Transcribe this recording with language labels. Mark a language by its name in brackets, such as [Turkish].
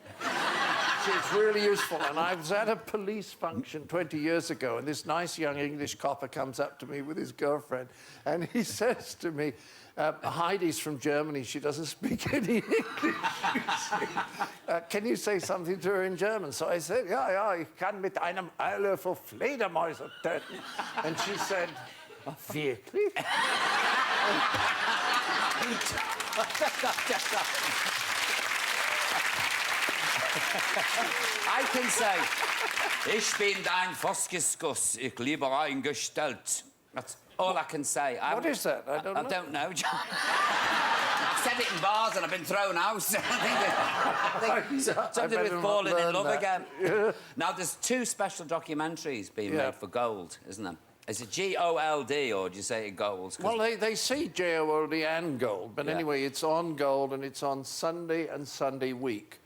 [English] So it's really useful. And I was at a police function 20 years ago, and this nice young English copper comes up to me with his girlfriend, and he says to me, Heidi's from Germany, she doesn't speak any English. Can you say something to her in German? So I said, [German] ja, ich kann mit einem Eierlöffel Fledermäuse töten. [English] And she said, [German] wirklich? [English] I can say, [German] ich bin dein Foskiskus, ich liebe eingestellt. [English] That's all I can say. What is that? I don't know. John. I've said it in bars and I've been thrown out. I think something with falling in love again. Yeah. Now, there's 2 special documentaries being made for Gold, isn't there? Is it G-O-L-D or do you say Gold? Well, they say J-O-L-D and Gold, but anyway, it's on Gold and it's on Sunday and Sunday week.